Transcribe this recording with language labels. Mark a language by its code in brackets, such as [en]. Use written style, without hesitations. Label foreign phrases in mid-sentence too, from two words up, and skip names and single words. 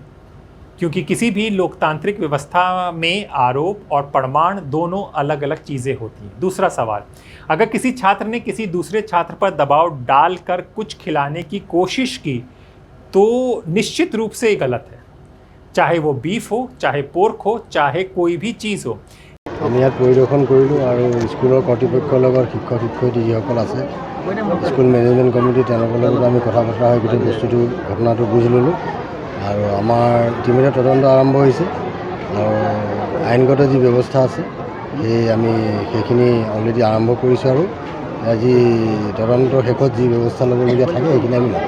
[hi] क्योंकि किसी भी लोकतांत्रिक व्यवस्था में आरोप और प्रमाण दोनों अलग अलग चीज़ें होती हैं। दूसरा सवाल, अगर किसी छात्र ने किसी दूसरे छात्र पर दबाव डालकर कुछ खिलाने की कोशिश की तो निश्चित रूप से गलत है, चाहे वो बीफ हो, चाहे पोर्क हो, चाहे कोई भी चीज़ हो। [as] আমি ইয়াত পৰিদৰ্শন কৰিলোঁ আৰু স্কুলৰ কৰ্তৃপক্ষৰ লগত শিক্ষক শিক্ষয়িত্ৰী যিসকল আছে, [en] school management committee, [as] তেওঁলোকৰ লগত আমি কথা বতৰা হৈ গোটেই বস্তুটো ঘটনাটো বুজি ল'লোঁ। আৰু আমাৰ ইতিমধ্যে তদন্ত আৰম্ভ হৈছে আৰু আইনগত যি ব্যৱস্থা আছে আমি সেইখিনি অলৰেডি আৰম্ভ কৰিছোঁ আৰু আজি তদন্তৰ শেষত যি ব্যৱস্থা ল'বলগীয়া থাকে সেইখিনি আমি ল'ম।